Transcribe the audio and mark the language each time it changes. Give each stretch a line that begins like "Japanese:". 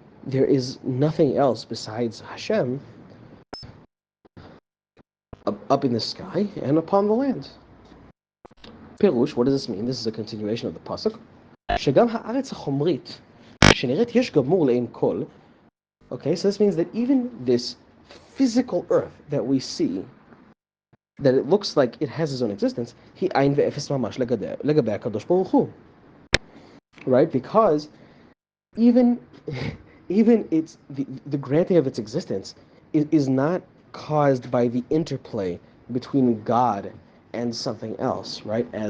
English: there is nothing else besides Hashem up in the sky and upon the land. Pirush, what does this mean? This is a continuation of the pasuk.
Hebrew: שגם הארץ החומרית, שנראית יש גמור לעין כל.
English: Okay, so this means that even this physical earth that we see, that it looks like it has its own existence,
Hebrew: היא עין ואפס ממש לגבי הקדוש ברוך הוא.
English: Right? Because even its the granting of its existence is not caused by the interplay between God and something else, right?